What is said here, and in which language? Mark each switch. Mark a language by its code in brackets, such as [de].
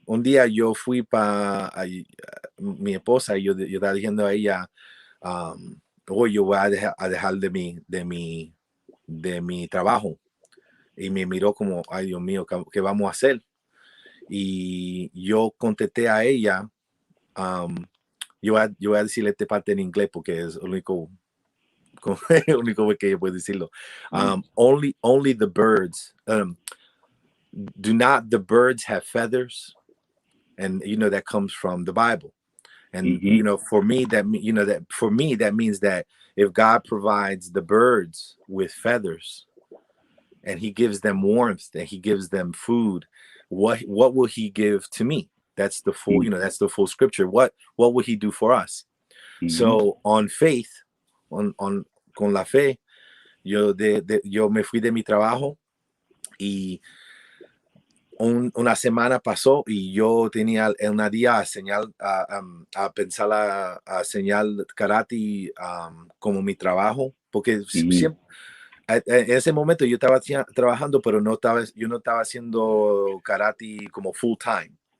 [es] un día yo fui para mi esposa y yo estaba diciendo a ella, hoy yo voy a dejar de mi trabajo. Y me miró como, ay Dios mío, ¿qué vamos a hacer? Y yo contesté a ella, yo voy a decirle esta parte en inglés porque es el único el único que yo puedo decirlo. [en] Only the birds, do not the birds have feathers? And you know that comes from the Bible. And you know, for me that means that if God provides the birds with feathers and he gives them warmth and he gives them food, what will he give to me? That's the full, that's the full scripture. What will he do for us? So on faith, [es] con la fe, yo me fui de mi trabajo y una semana pasó y yo tenía una día a pensar a señal karate como mi trabajo, porque siempre, en ese momento yo estaba trabajando, pero yo no estaba haciendo karate como full time.